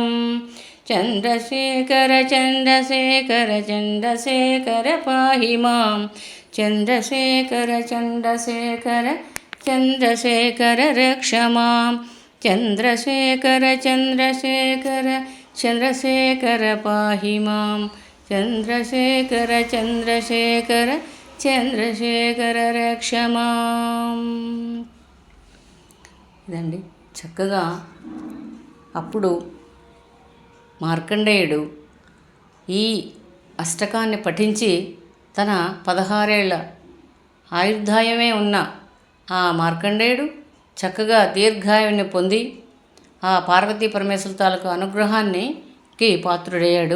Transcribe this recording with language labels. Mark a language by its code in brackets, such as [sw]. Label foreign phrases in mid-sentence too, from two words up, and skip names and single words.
[sa] चन्द्रशेखर चन्द्रशेखर चन्द्रशेखर पाहि मां। चन्द्रशेखर चन्द्रशेखर चन्द्रशेखर रक्ष मां। चन्द्रशेखर चन्द्रशेखर चन्द्रशेखर पाहि मां। चन्द्रशेखर चन्द्रशेखर చంద్రశేఖర రక్ష మాం. [te] ఇదండి చక్కగా అప్పుడు మార్కండేయుడు ఈ అష్టకాన్ని పఠించి తన 16 ఏళ్ల ఆయుర్దాయమే ఉన్న ఆ మార్కండేయుడు చక్కగా దీర్ఘాయువుని పొంది ఆ పార్వతీ పరమేశ్వరుల తాలూకు అనుగ్రహానికి పాత్రుడయ్యాడు.